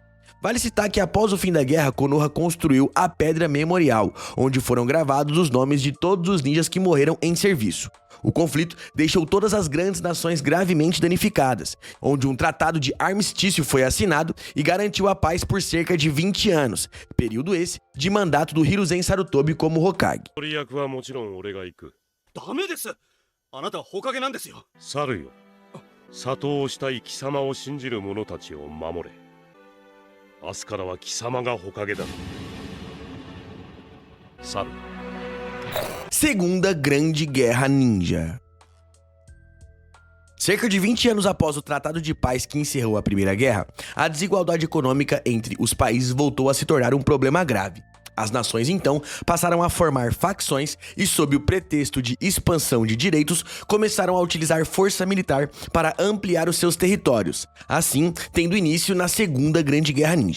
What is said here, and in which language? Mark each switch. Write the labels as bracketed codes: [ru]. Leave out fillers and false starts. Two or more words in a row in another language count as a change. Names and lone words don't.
[pt] Vale citar que após o fim da guerra, Konoha construiu a Pedra Memorial, onde foram gravados os nomes de todos os ninjas que morreram em serviço. O conflito deixou todas as grandes nações gravemente danificadas, onde um tratado de armistício foi assinado e garantiu a paz por cerca de 20 anos, período esse de mandato do Hiruzen Sarutobi como Hokage. [ja] ダメです。あなたは火影なんですよ。猿よ。里をしたい貴様を信じる者たちを守れ。明日からは貴様が火影だ。猿。 [pt] Segunda Grande Guerra Ninja. Cerca de 20 anos após o Tratado de Paz que encerrou a Primeira Guerra, a desigualdade econômica entre os países voltou a se tornar um problema grave. As nações, então, passaram a formar facções e, sob o pretexto de expansão de direitos, começaram a utilizar força militar para ampliar os seus territórios, assim tendo início na Segunda Grande Guerra Ninja.